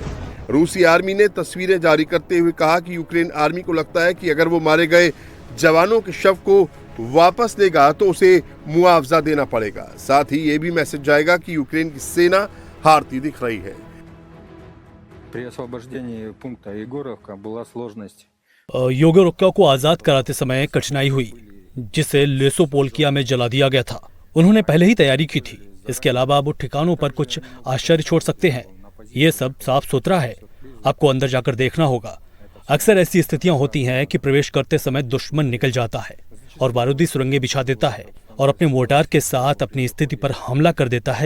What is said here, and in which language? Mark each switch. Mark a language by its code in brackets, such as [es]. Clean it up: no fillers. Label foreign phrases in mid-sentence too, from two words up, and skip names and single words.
[hi] रूसी आर्मी ने तस्वीरें जारी करते हुए कहा कि यूक्रेन आर्मी को लगता है कि अगर वो मारे गए जवानों के शव को वापस लेगा तो उसे मुआवजा देना पड़ेगा। साथ ही ये भी मैसेज जाएगा कि यूक्रेन की सेना हारती दिख रही है। [ru] При освобождении пункта Егоровка была сложность. [hi] योगोरोक्का को आजाद कराते समय कठिनाई हुई, जिसे लेसोपोल्किया में जला दिया गया था। उन्होंने पहले ही तैयारी की थी। इसके अलावा वो ठिकानों पर कुछ आश्चर्य छोड़ सकते हैं। ये सब साफ सुथरा है, आपको अंदर जाकर देखना होगा। अक्सर ऐसी स्थितियां होती हैं कि प्रवेश करते समय दुश्मन निकल जाता है और बारूदी सुरंगें बिछा देता है और अपने मोर्टार के साथ अपनी स्थिति पर हमला कर देता है।